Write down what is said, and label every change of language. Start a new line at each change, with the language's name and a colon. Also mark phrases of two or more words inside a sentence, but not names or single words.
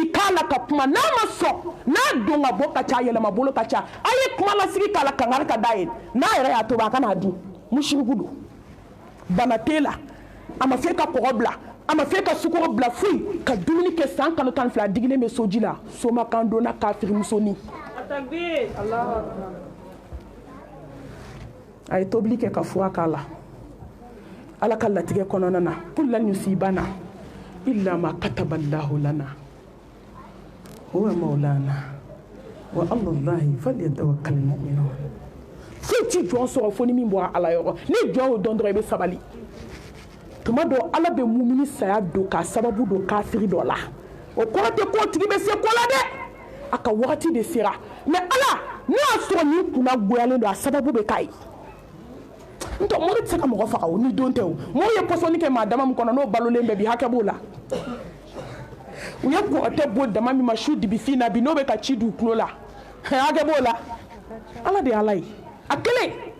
Bambara: ala ka kuma n'a ma sɔn n'a don ka bɔ ka ca yɛlɛma bolo ka ca a ye kuma lasigi k'a la kangari ka da ye n'a yɛrɛ y'a tobi a kana dun musiriku don bana t'e la a ma fɛ ka kɔgɔ bila a ma fɛ ka sukɔrɔ bila foyi ka dumuni kɛ san kalo 12 digilen bɛ soji la somakan donna kafiri musonin a ye tobili kɛ ka fura k'a la ala ka latigɛ kɔnɔna na
Arabic: قل لن يصيبنا إلا ما كتب الله لنا هو مولانا وعلى الله فليتوكل المؤمنون
Bambara: foyi ti jɔn sɔrɔ fo ni min bɔra ala yɔrɔ ni jɔn y'o dɔn dɔrɔn i bɛ sabali tuma dɔ ala bɛ mumini saya don k'a sababu don kafiri dɔ la o kɔrɔ tɛ ko tigi bɛ se ko la dɛ a ka wagati de sera mais ala n'a y'a sɔrɔ nin kunna goyalen don a sababu bɛ k'a ye ntɔ mɔri tɛ se ka mɔgɔ faga o ni don tɛ o mɔgɔ ye pɔsɔni kɛ maa dama min kɔnɔ n'o balolen bɛɛ bi hakɛ b'o la u ye kɔgɔtɛ bɔ dama min ma su dibifin na bi n'o bɛ ka ci du kulo la hakɛ b'o la ala de ye ala ye a kelen